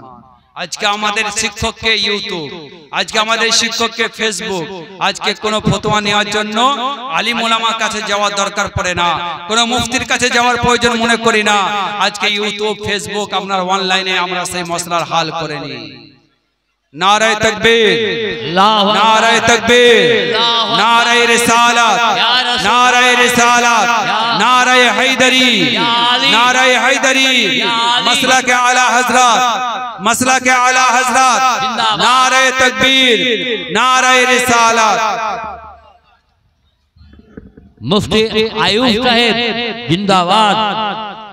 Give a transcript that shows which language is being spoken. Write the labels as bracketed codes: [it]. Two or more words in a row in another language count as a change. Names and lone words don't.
[bn] আজকে আমাদের শিক্ষককে ইউটিউব, আজকে আমাদের শিক্ষককে ফেসবুক, আজকে কোনো ফতোয়া নেওয়ার জন্য আলিম ওলামার কাছে যাওয়ার দরকার পড়ে না, কোনো মুফতির কাছে যাওয়ার প্রয়োজন মনে করি না। আজকে [en] YouTube Facebook [bn] আপনার অনলাইনে আমরা সেই মসলার হাল করে নিই। [hi] नारे तकबीर, नारे तकबीर, नारे रिसालत, नारे रिसालत, नारे हैदरी, नारे हैदरी, मसला के आला हजरत, मसला के आला हजरत, नारे तकबीर, नारे रिसालत। मुफ्ती आयूब साहेब जिंदाबाद।